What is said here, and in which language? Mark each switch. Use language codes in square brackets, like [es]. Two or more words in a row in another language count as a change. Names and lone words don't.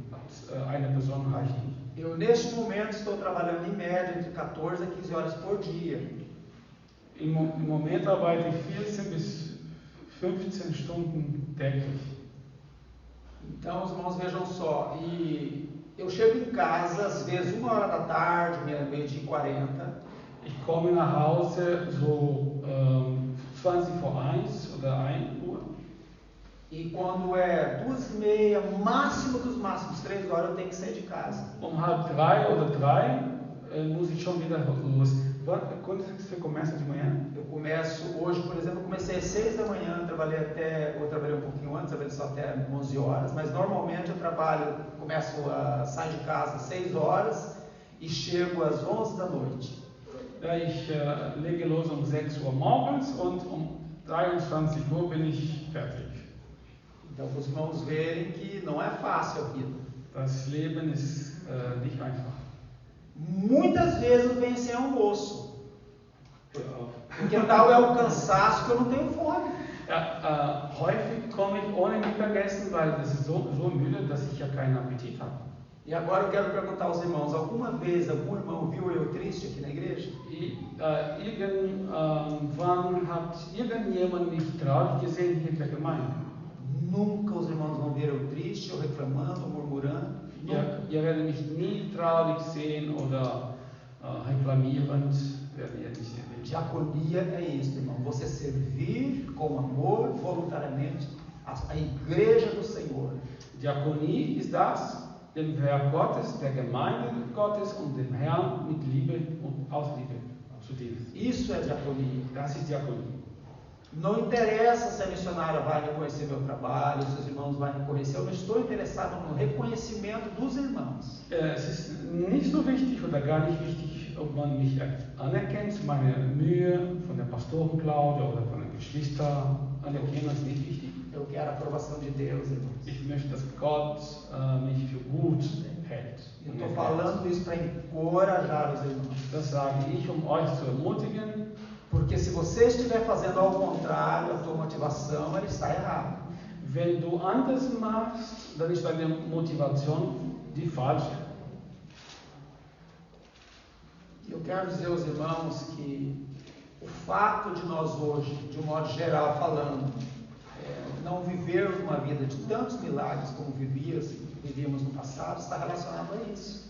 [de] Eine Person reicht nicht. [pt] Eu, neste momento, estou trabalhando em média entre 14 a 15 horas por dia. [de] Im Moment arbeite ich 14 bis 15 Stunden täglich. [pt] Então, os irmãos, vejam só, e eu chego em casa, às vezes, 1 hora da tarde, meio-dia e 40. [de] Ich komme nach Hause so 20 vor 1 oder 1 Uhr. [pt] E quando é 2h30, máximo dos máximos, 3 horas, eu tenho que sair de casa. [de] 2:30 oder 3 muss ich schon wieder los. [pt] Quando você começa de manhã? Eu começo, hoje, por exemplo, eu comecei às 6 da manhã, eu trabalhei um pouquinho antes, trabalhei só até 11 horas, mas normalmente eu saio de casa às 6 horas e chego às 11 da noite. [de] Ich lege los 6 Uhr morgens und 23 Uhr bin ich fertig. [pt] Então, os irmãos verem que não é fácil a vida. [de] Das Leben ist nicht einfach. [pt] Muitas vezes vem sem almoço. Porque tal é o cansaço que eu não tenho fome. [de] Ja, häufig komme ich ohne Mittagessen, weil es ist so müde, dass ich ja keinen Appetit habe. [pt] E agora eu quero perguntar aos irmãos, alguma vez algum irmão viu eu triste aqui na igreja? [de] Wann hat irgendjemand mich traurig gesehen hier in der Gemeinde? [pt] Nunca os irmãos vão ver eu triste, ou reclamando, ou murmurando. [de] Ihr werdet mich nie traurig sehen oder reklamierend, werdet ihr nicht sehen. [pt] Diaconia é isso, irmão. Você servir com amor, voluntariamente, a igreja do Senhor. [de] Diakonie ist das, dem Werk Gottes, der Gemeinde Gottes und dem Herrn mit Liebe und aus Liebe zu dienen. [pt] Isso é diaconia. [de] Das ist Diakonie. [pt] Não interessa se a missionária vai reconhecer meu trabalho, se os irmãos vão reconhecer, eu não estou interessado no reconhecimento dos irmãos. [de] Es ist nicht so wichtig oder gar nicht wichtig, ob man mich anerkennt, meine Mühe von der Pastorin Claudia oder von den Geschwistern anerkennen, ist nicht wichtig. [pt] Eu quero a aprovação de Deus, irmãos. [de] Ich möchte, dass Gott mich für gut hält. [pt] Eu estou falando isso para encorajar os irmãos. [de] Das sage ich, euch zu ermutigen. [pt] Porque se você estiver fazendo ao contrário, a tua motivação ela está errada. [de] Wenn du anders machst, dann ist deine Motivation die falsche. [pt] Eu quero dizer aos irmãos que o fato de nós hoje, de um modo geral falando, não vivermos uma vida de tantos milagres como vivíamos no passado, está relacionado a isso.